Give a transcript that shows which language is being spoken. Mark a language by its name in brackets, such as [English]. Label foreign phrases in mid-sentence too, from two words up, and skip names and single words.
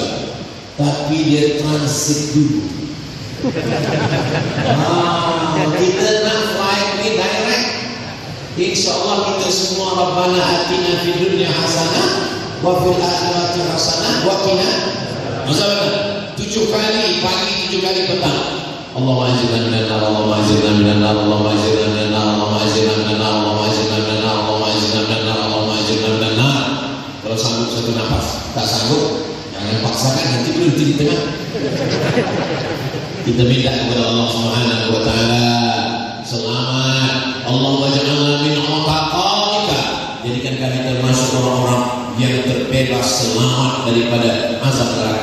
[Malay] Tapi dia transit dulu. Kita nak flight ni direct. [Arabic] InsyaAllah [Malay] kita semua [Arabic] ربنا آتنا في الدنيا حسنة وفي الآخرة حسنة وقنا عذاب النار. [Malay] 7 kali pagi, 7 kali petang. [Arabic] اللهم أجرنا من النار، اللهم أجرنا من النار، اللهم أجرنا من النار، اللهم أجرنا من النار، اللهم أجرنا من النار، اللهم أجرنا من النار، اللهم أجرنا من النار. [Malay] Kalau sanggup 1 nafas, tak sanggup jangan paksakan, nanti berhenti di tengah. Kita minta kepada Allah [Arabic] سبحانه وتعالى [Malay] selamat. [Arabic] اللهم اجعلنا من عتقائك, [Malay] jadikan kami termasuk orang-orang yang terbebas selamat daripada azab neraka.